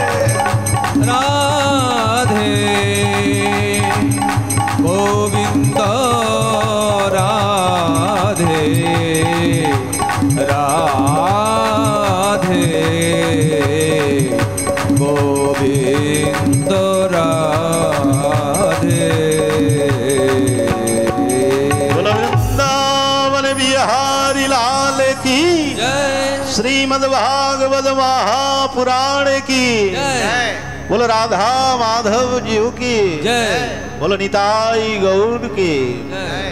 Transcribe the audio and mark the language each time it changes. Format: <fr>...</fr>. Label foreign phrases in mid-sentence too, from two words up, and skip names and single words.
<hi>राधे गोविंद राधे राधे गोविंद राधे बोलो वृंदावन बिहारी लाल की जय श्रीमद् भागवत महापुराण की जय बोलो राधा माधव जी की जय बोलो निताई गौर की जय</hi>